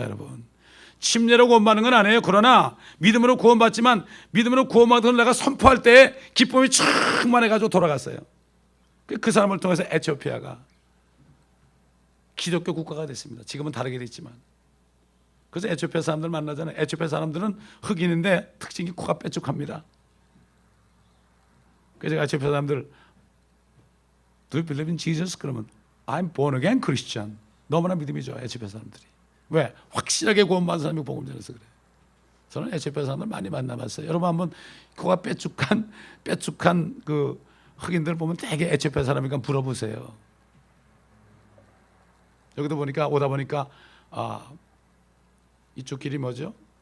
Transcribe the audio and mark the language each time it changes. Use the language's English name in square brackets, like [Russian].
[Korean] 여러분, 침례로 구원받는 건 아니에요. 그러나 믿음으로 구원받지만 믿음으로 구원받은 걸 내가 선포할 때 기쁨이 충만해가지고 돌아갔어요. 그 사람을 통해서 에티오피아가 기독교 국가가 됐습니다. 지금은 다르게 됐지만. 그래서 에티오피아 사람들 만나잖아요. 에티오피아 사람들은 흑인인데 특징이 코가 빼쭉합니다. 그래서 제가 에티오피아 사람들 [English] Do you believe in Jesus? [Korean] 그러면 [English] I'm born again Christian. [Korean] 너무나 믿음이 좋아요. 에티오피아 사람들이. 왜? 확실하게 구원받은 사람이 복음 전해서 그래요. 저는 에티오피아 사람들 많이 만나봤어요. 여러분 한번 코가 빼쭉한 그 흑인들 보면 되게 에티오피아 사람이니까 물어보세요. 여기도 보니까 오다 보니까 이쪽 길이 뭐죠?